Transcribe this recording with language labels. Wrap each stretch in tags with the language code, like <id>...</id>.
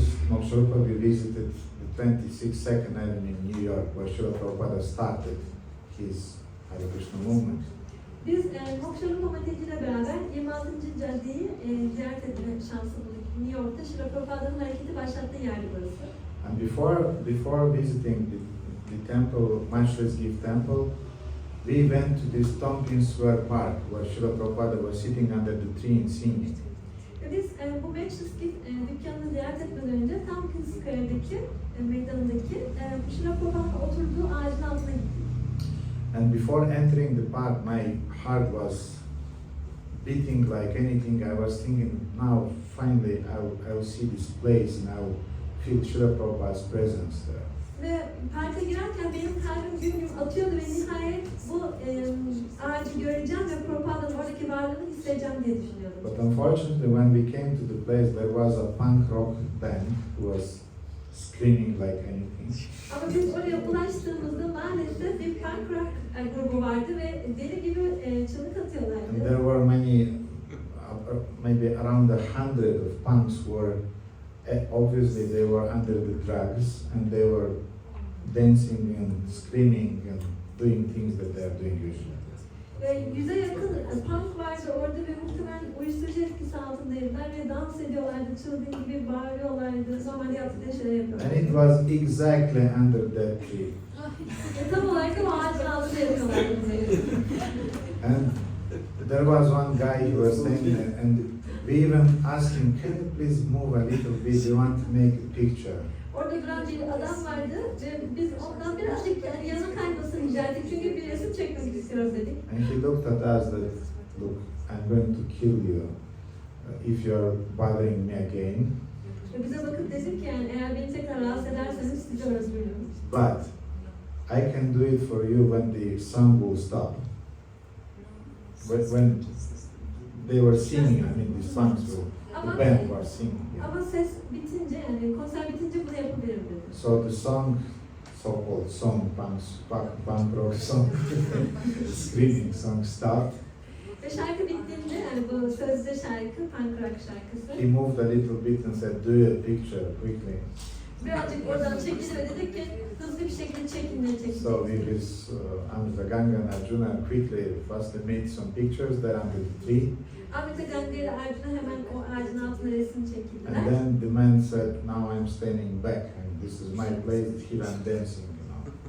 <en>Moksharupa, we visited the 26th Second Avenue in New York, where Srila Prabhupada started his Hare Krishna movement.</en> <tr>Biz Moksharupa ile beraber 26. caddeyi ziyaret etme şansı bulduk. New York'ta Srila Prabhupa'nın hareketi başlattığı yerdi burası.</tr> <en>And before visiting the temple, Maharashtra's Gift Temple, we went to this Tompkins Square Park, where Srila Prabhupada was sitting under the tree and singing.</en> <tr>Ve biz bu Maharashtra's Gift dükkanını ziyaret etmeden önce Tompkins Square'deki meydanındaki Srila Prabhupa'nın oturduğu ağacın altına gittik.</tr> <en>And before entering the park, my heart was beating like anything. I was thinking, now finally I will see this place and I will feel Srila Prabhupada's presence there.</en> <tr>Ve parka girerken benim kalbim güm güm atıyordu ve nihayet bu göreceğim ve Prabhupa'nın oradaki varlığını hissedeceğim diye düşünüyordum.</tr> <en>But unfortunately, when we came to the place, there was a punk rock band who was screaming like anything.</en> <tr>Ama biz oraya ulaştığımızda maalesef bir punk rock grubu vardı ve deli gibi çığlık atıyorlardı.</tr> <en>And there were many, maybe around 100 of punks who were, obviously they were under the drugs and they were dancing and screaming and doing things that they are doing usually.</en> <tr>Ve 100'e yakın punk vardı orada ve muhtemelen uyuşturucu etkisi altındaydılar ve dans ediyorlardı, çılgın gibi bağırıyorlardı, normalde yaptıkları şeyler yapıyorlardı.</tr> <en>And it was exactly under that tree.</en> <tr>Tam olarak o ağacın altında yapıyorlardı bunları.</tr> <en>And there was one guy who was standing there and we even asked him, can you please move a little bit, we want to make a picture.</en> <tr>Orada duran bir adam vardı ve biz ondan birazcık yani yana kaymasını rica ettik çünkü bir resim çekmek istiyoruz dedik.</tr> <en>And he looked at us that, look, I'm going to kill you if you're bothering me again.</en> <tr>Ve bize bakıp dedik ki yani eğer beni tekrar rahatsız ederseniz sizi öldürürüm.</tr> <en>But I can do it for you when the sun will stop. But when they were singing, I mean the songs were, the band were singing.</en> <tr>Ama ses bitince yani konser bitince bunu yapabilirim dedi.</tr> <en>So the song, so-called song, punk rock song, screaming song stopped.</en> <tr>Ve şarkı bittiğinde yani bu sözde şarkı, punk rock şarkısı.</tr> <en>He moved a little bit and said, do a picture quickly.</en> <tr>Birazcık oradan çekildi ve dedik ki hızlı bir şekilde çekin.</tr> <en>So with his Ganga and Arjuna quickly first they made some pictures there under the tree.</en> <tr>Ahmet'e Ganga ile Arjuna hemen o ağacın altına resim çekildiler.</tr> <en>And then the man said, now I'm standing back and this is my place, here I'm dancing, you know.</en>